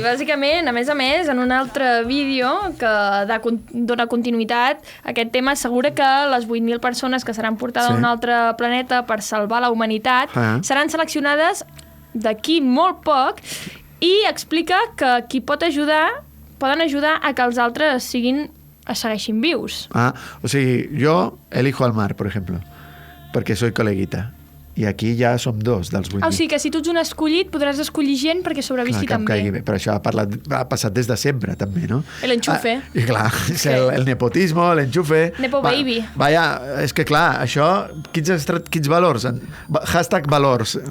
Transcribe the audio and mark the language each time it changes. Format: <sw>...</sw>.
<ca>bàsicament, a més, en un altre vídeo que dona continuïtat a aquest tema, assegura que les 8.000 persones que seran portades Sí. a un altre planeta per salvar la humanitat seran seleccionades d'aquí molt poc i explica que qui poden ajudar a que els altres segueixin vius. Ah, o sigui,</ca> <es>yo elijo al mar, por ejemplo, porque soy coleguita.</es> <ca>I aquí ja som dos dels 8.000. O sigui que si tu ets un escollit, podràs escollir gent perquè sobrevisqui Clar, que em també. caigui bé. Però això ha passat des de sempre, també, no? L'enxufe. I clar, és el nepotismo, l'enxufe... Nepo baby. Vaya, és que clar, això, quins valors? Hashtag valors.</ca>